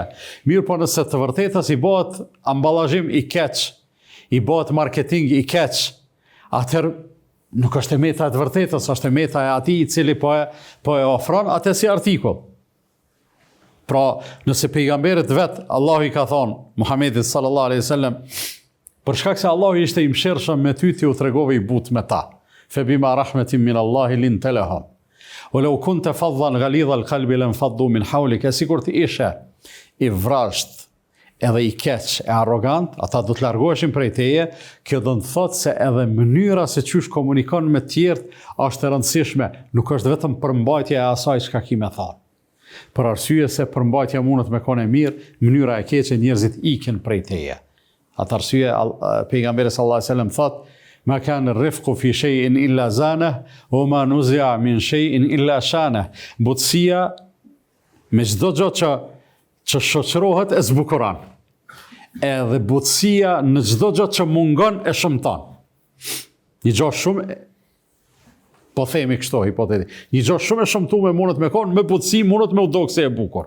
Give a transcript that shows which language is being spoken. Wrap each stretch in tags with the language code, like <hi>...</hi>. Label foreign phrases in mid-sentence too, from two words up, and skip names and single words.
<sq>Mirë po nëse të vërtetës i bëhet ambalazhim i keq, i bëhet marketing i keq, atëherë nuk është e meta e të vërtetës, është e meta e atij i cili po e ofron atë si artikull. Pra, nëse pejgamberit vet Allahu i ka thonë Muhamedit</sq> <ar>صلى الله عليه وسلم,</ar> <sq>për shkak se Allahu ishte i mëshirshëm me ty, ti u tregove i butë me ta.</sq> <ar>فبما رحمة من الله لنت لهم ولو كنت فظا غليظ القلب لانفضوا من حولك,</ar> <sq>sikur ti ishe i vrasht edhe i keq e arrogant, ata do të largoheshin prej teje. Kjo do të thotë se edhe mënyra se qysh komunikon me tjerët është e rëndësishme, nuk është vetëm përmbajtja e asaj çka ki me thënë. Për arsye se përmbajtja mundet me qenë mirë, mënyra e keqe njerëzit ikin prej teje. Atë arsye pejgamberi</sq> <ar>صلى الله عليه وسلم</ar> <sq>thotë:</sq> <ar>"ما كان الرفق في شيء إلا زانه وما نزع من شيء إلا شانه."</ar> <sq>Butësia me çdo gjë që shoqërohet e zbukuron. Edhe butësia në çdo gjë që mungon e shëmton. Një gjë shumë, po themi kështu hipotetik, një gjë shumë e shëmtuar mundet me kon, me butësi mundet me u dokse e bukur.</sq>